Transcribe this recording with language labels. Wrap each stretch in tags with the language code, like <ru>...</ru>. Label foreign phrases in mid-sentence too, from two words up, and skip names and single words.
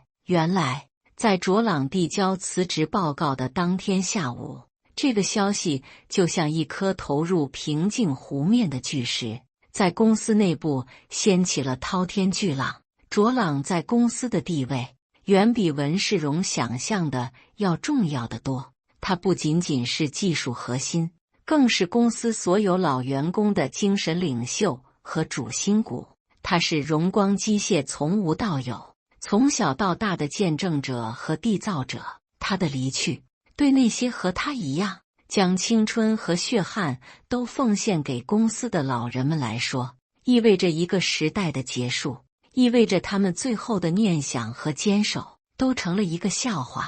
<zh>原來，在卓朗遞交辭職報告的當天下午，這個消息就像一顆投入平靜湖面的巨石，在公司內部掀起了滔天巨浪。卓朗在公司的地位遠比文世榮想象的要重要得多。他不僅僅是技術核心，更是公司所有老員工的精神領袖和主心骨。他是榮光機械從無到有，從小到大的見證者和締造者。他的離去，對那些和他一樣將青春和血汗都奉獻給公司的老人們來說，意味着一個時代的結束，意味着他們最後的念想和堅守都成了一個笑話。</zh>